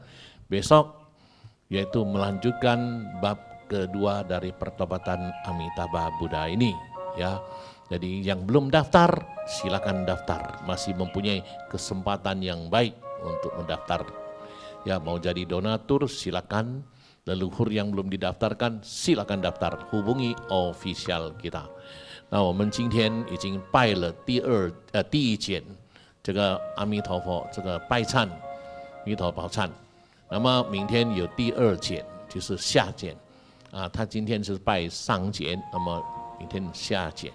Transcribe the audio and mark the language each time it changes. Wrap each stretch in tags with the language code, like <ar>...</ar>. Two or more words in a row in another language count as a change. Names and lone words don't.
<id>Besok yaitu melanjutkan bab kedua dari pertobatan Amitabha Buddha ini ya. Jadi yang belum daftar silakan daftar, masih mempunyai kesempatan yang baik untuk mendaftar. Ya, mau jadi donatur silakan, leluhur yang belum didaftarkan silakan daftar, hubungi official kita.</id> <zh>那我们今天已经拜了第一件这个阿弥陀佛这个拜忏弥陀宝忏，那么明天有第二件就是下件啊，他今天是拜上件，那么明天下件。</zh>